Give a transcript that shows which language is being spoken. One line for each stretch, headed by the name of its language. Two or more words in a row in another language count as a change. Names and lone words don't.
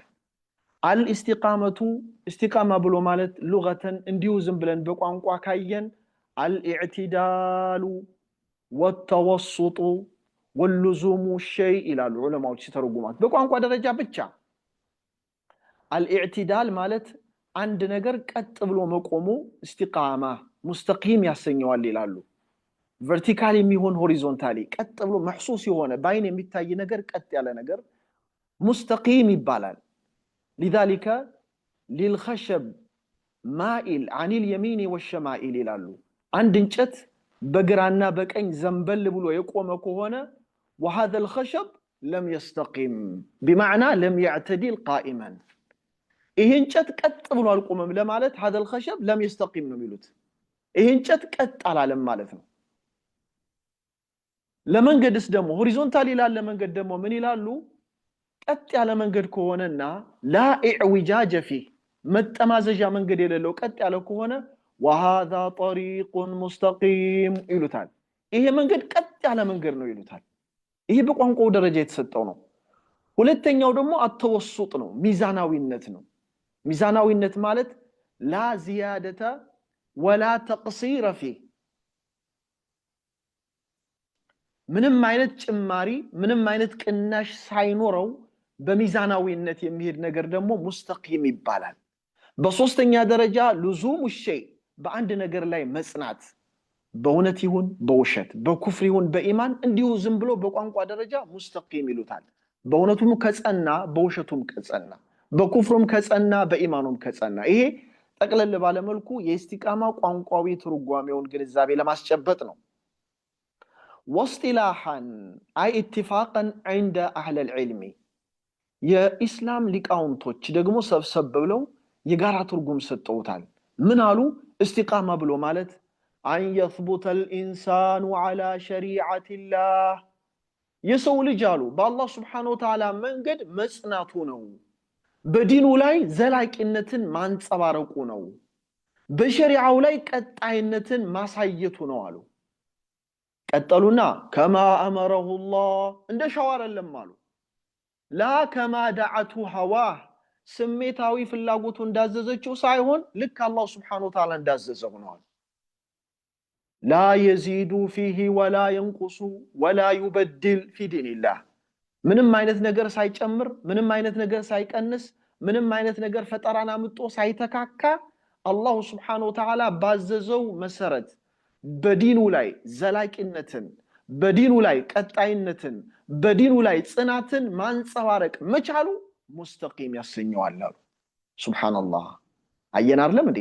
Amharic: አልእስቲቃመቱ እስቲቃማ ብሎ ማለት ሉገተን እንዲሁ ዝም ብለን በቋንቋ ካየን
Arabic: الاعتدال والتوسط ولزوم الشيء
Amharic: ይላሉ ዑለማዎች ሲተረጉማት በቋንቋ ደረጃ ብቻ። አልኢዕቲዳል ማለት አንድ ነገር ቀጥ ብሎ መቆሙ እስቲቃማ ሙስተቂም ያሰኘዋል ይላሉ። ቨርቲካሊ የሚሆን ሆሪዞንታሊ ቀጥ ብሎ መሕሱስ የሆነ በአይን የሚታይ ነገር ቀጥ ያለ ነገር ሙስተቂም ይባላል።
Arabic: لذلك للخشب مائل عن اليمين والشمائل
Amharic: ይላሉ። አንድ እንጨት በግራና በቀኝ ዘንበል ብሎ የቆመ ከሆነ
Arabic: وهذا الخشب لم يستقم بمعنى لم يعتدل قائما
Amharic: ይሄ እንጨት ቀጥ ብሎ አልቆመም ለማለት
Arabic: هذا الخشب لم يستقم
Amharic: ነው የሚሉት። ይሄ እንጨት ቀጥ አላለም ማለት ነው። ለመንገድስ ደግሞ ሆሪዞንታሊ ላለ መንገድ ደግሞ ምን ይላሉ? ቀጥ ያለ መንገድ ከሆነና
Arabic: لا اعوجاج فيه
Amharic: መጠማዘዣ መንገድ የሌለው ቀጥ ያለ ከሆነ
Arabic: وهذا طريق مستقيم
Amharic: ይሉታል። ይሄ መንገድ ቀጥ ያለ መንገድ ነው ይሉታል። ይሄ በቋንቋው ደረጃ የተሰጠው ነው። ሁለተኛው ደግሞ አተወሱጥ ነው፣ ሚዛናዊነት ነው። ሚዛናዊነት ማለት
Arabic: لا زيادة ولا تقصير فيه
Amharic: ምንም አይነት ጭማሪ ምንም አይነት ቅናሽ ሳይኖረው በሚዛናዊነት የሚሄድ ነገር ደግሞ ሙስተቂም ይባላል። በሶስተኛ ደረጃ
Arabic: لزوم الشيء
Amharic: በአንድ ነገር ላይ መጽናት፣ በእውነት ይሁን በውሸት በኩፍር ይሁን በኢማን እንዲሁ ዝም ብሎ በቋንቋ ደረጃ ሙስተቂም ይሉታል። በእውነቱም ከጸና በውሸቱም ከጸና በኩፍሩም ከጸና በኢማኑም ከጸና። ይሄ ጠቅለል ባለ መልኩ የኢስቲቃማ ቋንቋዊ ትርጓሜውን ግንዛቤ ለማስጨበጥ ነው።
Arabic: واصطلاحا اي اتفاقا عند اهل العلم
Amharic: የኢስላም ሊቃውንቶች ደግሞ ሰብሰብ ብለው የጋራ ትርጉም ሰጥተውታል። ምን አሉ? استقامه ብሎ ማለት
Arabic: ان يثبت الانسان على شريعه الله
Amharic: የሰው ልጅ አሉ በአላህ
Arabic: سبحانه وتعالى
Amharic: መንገድ መጽናቱ ነው፣ በዲኑ ላይ ዘላቂነትን ማንጸባረቁ ነው፣ በሸሪዓው ላይ ቀጣይነትን ማሳየቱ ነው አሉ። ቀጠሉና
Arabic: كما أمره الله
Amharic: እንደ ሸዋር አይደለም አሉ።
Arabic: لا كما دعاه هواه
Amharic: ስሜታዊ ፍላጎቱ እንዳዘዘችው ሳይሆን ልክ አላህ
Arabic: سبحانه وتعالى
Amharic: እንዳዘዘው ነው አሉ።
Arabic: لا يزيد فيه ولا ينقص ولا يبدل في دين الله
Amharic: ምንም አይነት ነገር ሳይጨምር ምንም አይነት ነገር ሳይቀንስ ምንም አይነት ነገር ፈጠራና አምጦ ሳይተካካ አላህ
Arabic: سبحانه وتعالى
Amharic: ባዘዘው መሰረት በዲኑ ላይ ዘላቂነትን በዲኑ ላይ ቀጣይነትን በዲኑ ላይ ጽናትን ማንጸባረቅ መቻሉ ሙስተቂም ያሰኘዋል አሉ። ሱብሃንአላህ አየን አይደለም እንዴ?